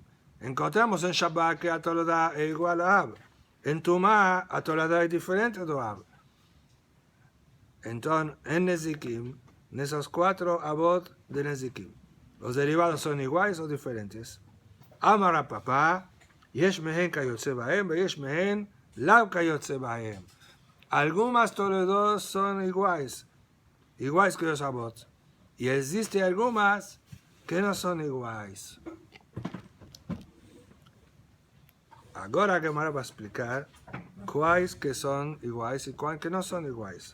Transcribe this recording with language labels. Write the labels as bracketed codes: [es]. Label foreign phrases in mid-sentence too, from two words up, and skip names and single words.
[es] Encontramos en Shabbat que Atolada es igual a Ab. En Tumá, Atolada es diferente de Ab. Entonces, en Nezikim, en esos 4 Abot de Nezikim, ¿los derivados son iguales o diferentes? Amara papá, [he] יש מהן כיוצא בהן, יש מהן לאו כיוצא בהן. [es] Algunas Toledos son iguales que los Abot. Y existen algunas que no son iguales. Ahora que me va a explicar cuáles que son iguales y cuáles que no son iguales.